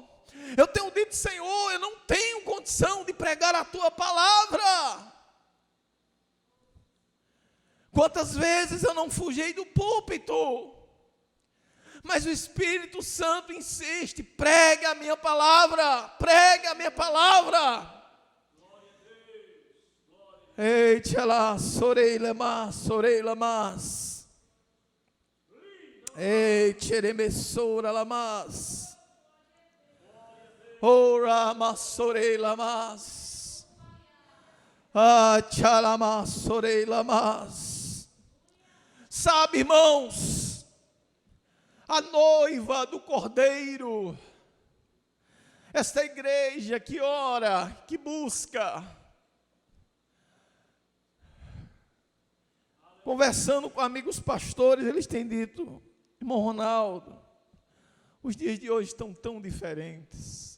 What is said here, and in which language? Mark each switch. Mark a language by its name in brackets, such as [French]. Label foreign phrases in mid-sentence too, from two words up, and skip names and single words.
[Portuguese] Eu tenho dito, Senhor, eu não tenho condição de pregar a tua palavra. Quantas vezes eu não fugi do púlpito, mas o Espírito Santo insiste, pregue a minha palavra, pregue a minha palavra. Ei, tchalá, sorei lamas. Ei, tcheremessora lamas. Ora, massorei lamas. Ah, tchalama, sorei lamas. Sabe, irmãos, a noiva do Cordeiro, esta igreja que ora, que busca, conversando com amigos pastores, eles têm dito, irmão Ronaldo, os dias de hoje estão tão diferentes.